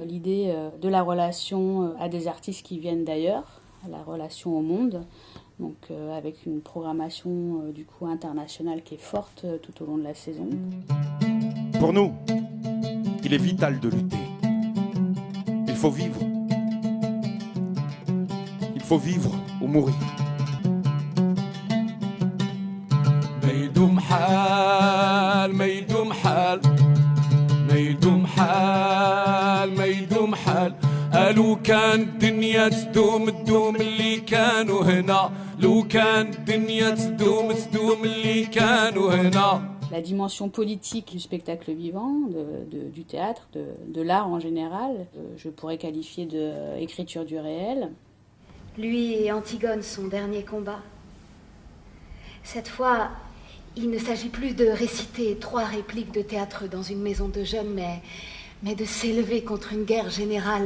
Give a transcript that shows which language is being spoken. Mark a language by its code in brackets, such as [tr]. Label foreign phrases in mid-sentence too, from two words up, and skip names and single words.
[fr] L'idée de la relation à des artistes qui viennent d'ailleurs, la relation au monde, donc avec une programmation du coup internationale qui est forte tout au long de la saison. Pour nous, il est vital de lutter. Il faut vivre. Il faut vivre ou mourir. [ar] ميدوم حال ميدوم حال ميدوم حال ميدوم حال لو كان الدنيا تدوم اللي كانوا هنا لو كان الدنيا تدوم اللي كانوا هنا. [fr] La dimension politique du spectacle vivant, du théâtre, de l'art en général, je pourrais qualifier d'écriture du réel. Lui et Antigone, son dernier combat. Cette fois, il ne s'agit plus de réciter 3 répliques de théâtre dans une maison de jeunes, mais de s'élever contre une guerre générale.